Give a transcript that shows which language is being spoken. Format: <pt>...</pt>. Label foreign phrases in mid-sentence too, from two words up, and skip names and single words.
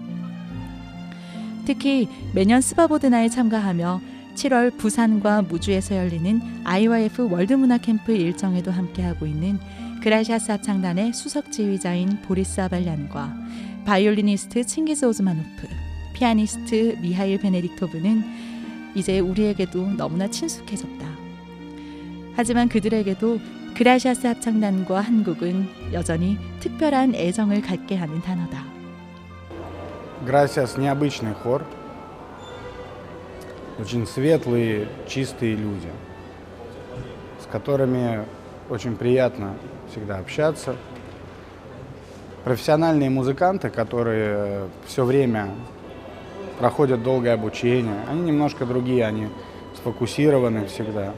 <ko>특히 매년 스바보드나에 참가하며 7월 부산과 무주에서 열리는 IYF 월드문화 캠프 일정에도 함께하고 있는 그라시아스 합창단의 수석 지휘자인 보리스 아발얀과 바이올리니스트 칭기스 오즈마노프, 피아니스트 미하일 베네딕토브는 이제 우리에게도 너무나 친숙해졌다. 하지만 그들에게도 그라시아스 합창단과 한국은 여전히 특별한 애정을 갖게 하는 단어다.</ko> <ru>Gracias, необычный хор. Очень светлые, чистые люди, с которыми очень приятно всегда общаться. Профессиональные музыканты, которые все время проходят долгое обучение, они немножко другие, они сфокусированы всегда.</ru>